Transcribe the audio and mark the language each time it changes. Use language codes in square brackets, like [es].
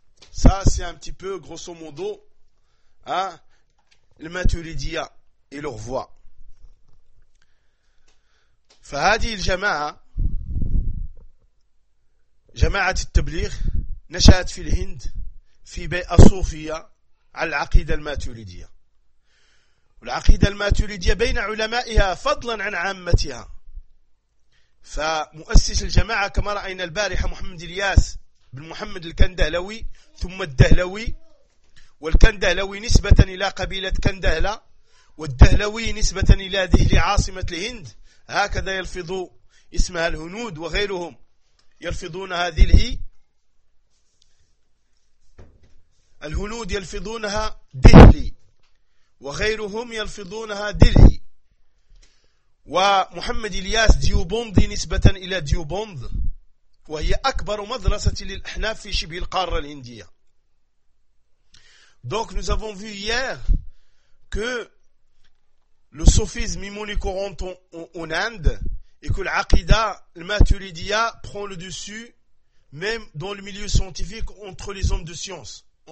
[fr] Ça, c'est un petit peu, grosso modo, hein, le Maturidiya et leur voix. [ar] Fahadi al-Jama'a, Jama'at al-Tablir, Nasha'at fil-Hind, fi Bay'a Sufiya, العقيدة الماتريدية. العقيدة الماتريدية بين علمائها فضلا عن عامتها. فمؤسس الجماعة كما رأينا البارحة محمد الياس بن محمد الكندهلوي ثم الدهلوي، والكندهلوي نسبة إلى قبيلة كندهلة، والدهلوي نسبة إلى ذهل عاصمة الهند، هكذا يلفظوا اسمها الهنود وغيرهم يلفظون هذه الهي. الهنود يلفظونها دهلي وغيرهم يلفظونها دلهي، ومحمد الياس ديوبوندي نسبة إلى ديوبوند، وهي أكبر مدرسة للأحناف في شبه القارة الهندية. [fr] Donc nous avons vu hier que le sophisme est monnaie courante en Inde et que l'aqida, le maturidia, prend le dessus même dans le milieu scientifique entre les hommes de science.